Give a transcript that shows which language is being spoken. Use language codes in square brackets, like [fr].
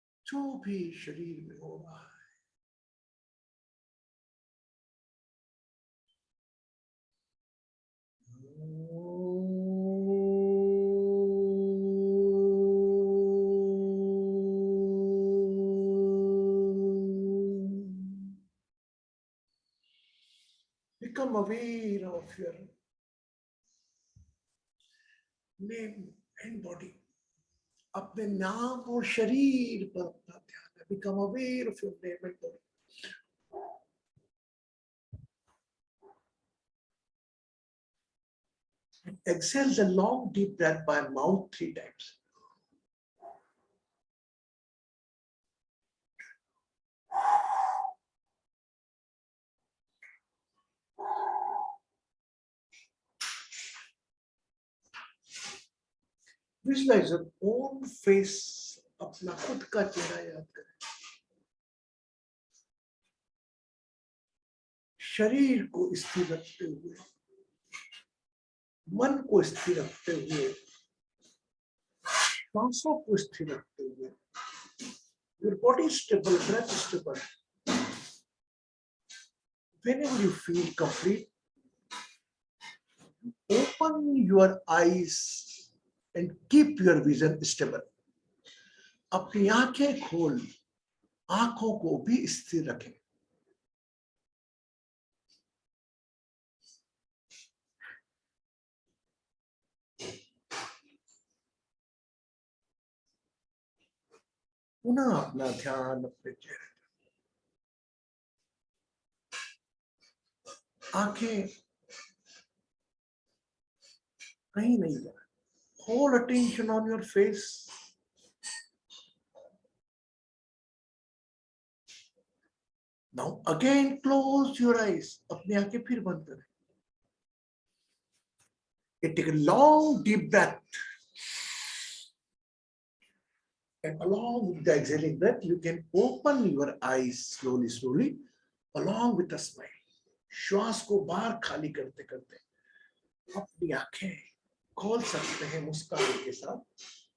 [hi] जो भी शरीर में हो रहा है [en] become aware of your name and body. [hi] अपने नाम और शरीर पर अपना ध्यान है. [en] Become aware of your name and body. Exhale a long deep breath by mouth 3 times. Visualize your own face, [hi] अपना खुद का चेहरा याद करें. शरीर को स्थिर रखते हुए, मन को स्थिर रखते हुए, श्वासों को स्थिर रखते हुए. [en] Your body is stable, breath is stable. Whenever you feel complete, open your eyes and keep your vision stable. [hi] अपनी आंखें खोल, आंखों को भी स्थिर रखें. पुनः अपना ध्यान अपने चेहरे, आंखें कहीं नहीं जा. [en] Whole attention on your face. Now again close your eyes. [hi] अपनी आंखें फिर बंद करें. [en] And take a long deep breath. And along with the exhaling breath, you can open your eyes slowly, slowly, along with a smile. [hi] श्वास को बाहर खाली करते करते अपनी आंखें खोल सकते हैं मुस्कान के साथ.